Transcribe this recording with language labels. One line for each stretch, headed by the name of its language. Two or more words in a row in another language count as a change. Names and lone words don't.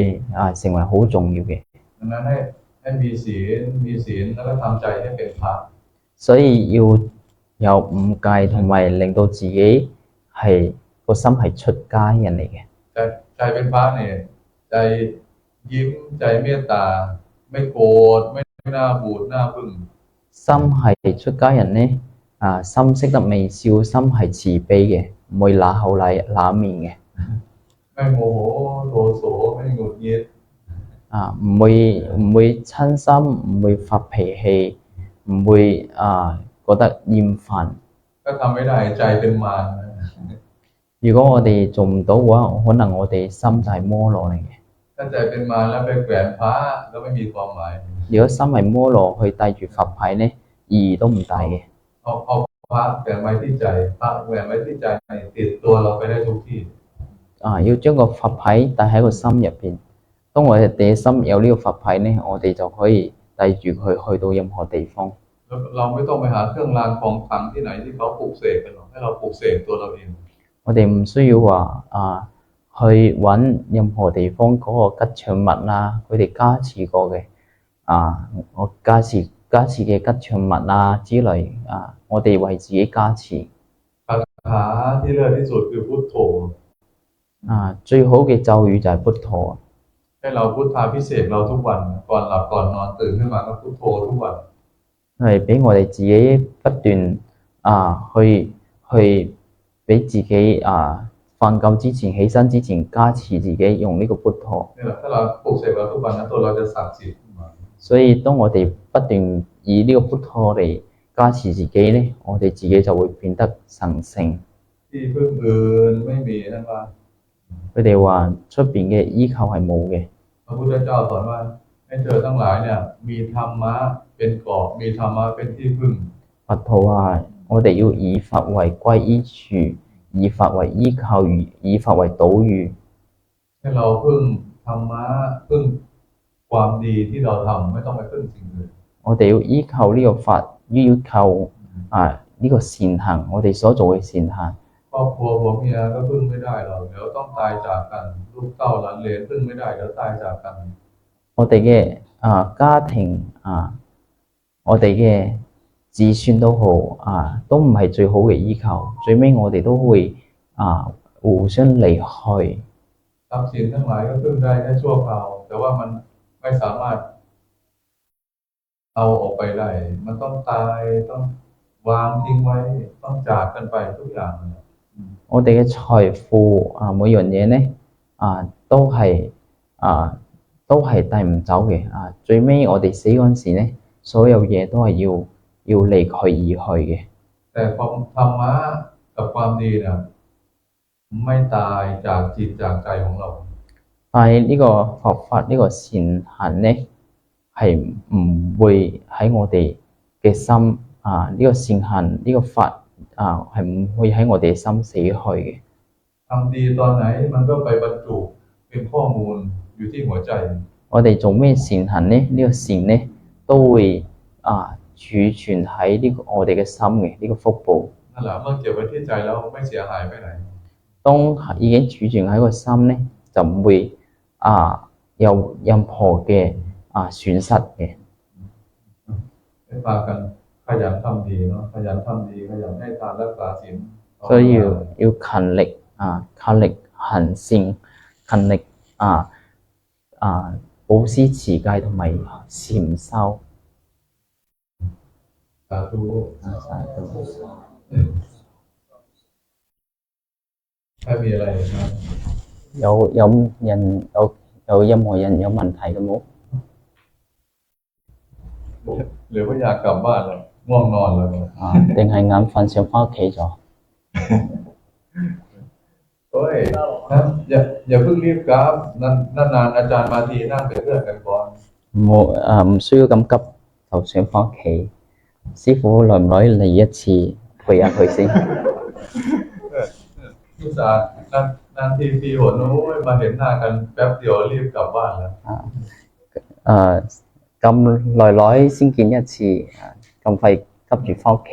Thai: ดังนั้นให้ให้มีศีลแล้วก็ทำใจให้เป็นพระ
Cantonese: 所以要有五戒同埋令到自己係個心係出家人嚟嘅。
Thai: ใจเป็นพระเนี่ยใจยิ้มใจเมตตาไม่โกรธไม่หน้าบูดหน้าบึ้ง
Cantonese: 心係出家人呢，心識得微笑，心係慈悲嘅，唔會揦口揦面嘅。
Thai: ไม่โมโหโทโสไม่หงุดหงิด
Cantonese: 唔會親心，唔會發脾氣，唔會覺得厭煩。
Thai: ก็ทำไม่ได้ใจเป็นมาร
Cantonese: 如果我哋做唔到嘅話，可能我哋心就係摩羅嚟嘅。
Thai: ถ้าใจเป็นมารแล้วไปแขวนพระก็ไม่มีความหมาย
Cantonese: 如果心係摩羅去帶住佛牌呢，意義都唔大嘅。
Thai: เอาพระแขวนไว้ที่ใจพระแขวนไว้ที่ใจติดตัวเราไปได้ทุกที่
Cantonese: 要將個佛牌帶喺個心入邊。當我哋嘅心有呢個佛牌呢，我哋就可以帶住佢去到任何地方。
Thai: เราไม่ต้องไปหาเครื่องรางของขลังที่ไหนที่เขาปลูกเสกกันหรอกให้เราปลูกเสกตัวเราเอง
Cantonese: 我哋唔需要話去揾任何地方嗰個吉祥物佢哋加持過嘅我加持嘅吉祥物之類我哋為自己加持。
Thai: คาถาที่เลิศที่สุดคือพุทโธ
Cantonese: 最好嘅咒語就係พุทโธ。
Thai: ให้เราพุทธาพิเศษเราทุกวันก่อนหลับก่อนนอนตื่นขึ้นมาก็พุทโธทุกวัน
Cantonese: 係俾我哋自己不斷去俾自己瞓覺之前起身之前加持自己用呢個พุทโธ。
Thai: นี่แหละถ้าเราปลุกเสกเราทุกวันนะตัวเราจะศักดิ์สิทธิ์
Cantonese: 所以當我哋不斷以呢個พุทโธ嚟加持自己呢，我哋自己就會變得神聖。
Thai: ที่พึ่งอื่นไม่มีนะครับ
Cantonese: 佢哋話出邊嘅依靠係冇嘅。
Thai: พระพุทธเจ้าสอนว่าให้เธอทั้งหลายเนี่ยมีธรรมะเป็นเกราะมีธรรมะเป็นที่พึ่ง
Cantonese: 佛陀話我哋要以法為歸依處，以法為依靠，以法為島嶼。
Thai: ให้เราพึ่งธรรมะพึ่งความดีที่เราทำไม่ต้องไปพึ่งสิ่งอื่น
Cantonese: 我哋要依靠呢個法，依靠呢個善行，我哋所做嘅善行。
Thai: ครอบครัวผัวเมียก็พึ่งไม่ได้หรอกเดี๋ยวต้องตายจากกันลูกเต้าหลานเหลนพึ่งไม่ได้เดี๋ยวตายจากกัน
Cantonese: 我哋嘅家庭我哋嘅子孫都好都唔係最好嘅依靠，最尾我哋都會互相離開。
Thai: ทรัพย์สินทั้งหลายก็พึ่งได้แค่ชั่วคราวแต่ว่ามันไม่สามารถเอาออกไปได้มันต้องตายต้องวางทิ้งไว้ต้องจากกันไปทุกอย่าง
Cantonese: 我哋嘅財富每樣嘢呢都係帶唔走嘅最尾我哋死嗰陣時呢，所有嘢都係要離佢而去嘅。
Thai: แต่ความธรรมะกับความดีเนี่ยไม่ตายจากจิตจากใจของเรา
Cantonese: 但係呢個佛法呢個善行呢，係唔會喺我哋嘅心呢個善行呢個法係唔會喺我哋嘅心死去嘅。
Thai: ทำดีตอนไหนมันก็ไปบรรจุเป็นข้อมูลอยู่ที่หัวใจ
Cantonese: 我哋做咩善行呢？呢個善呢都會儲存喺我哋嘅心嘅呢個福報。
Thai: นั่นแหละเมื่อเก็บไว้ที่ใจแล้วไม่เสียหายไปไหน
Cantonese: 當已經儲存喺個心呢，就唔會有任何嘅損失嘅。
Thai: ให้พากันขยันทำดีเนาะขยันทำดีขยันให้ทานรักษาศีล
Cantonese: 所以要勤力行善，勤力保施持戒同埋禪修。
Thai: สาธุถ้ามีอะไรครับ
Cantonese: 有任何人有問題嘅冇？
Thai: หรือว่าอยากกลับบ้านเลยง่วงนอนเลย
Cantonese: 定係眼瞓想返屋企咗？
Thai: เฮ้ยนะอย่าเพิ่งรีบกลับนานๆอาจารย์มาทีนั่งเป็นเพื่อนกันก่อน
Cantonese: 唔需要咁急就想返屋企。師傅耐唔耐嚟一次陪下佢先？
Thai: อุตส่าห์นานทีปีหนโอ้ยมาเห็นหน้ากันแป๊บเดียวรีบกลับบ้านแล้ว
Cantonese: 咁耐先見一次咁快急住返屋企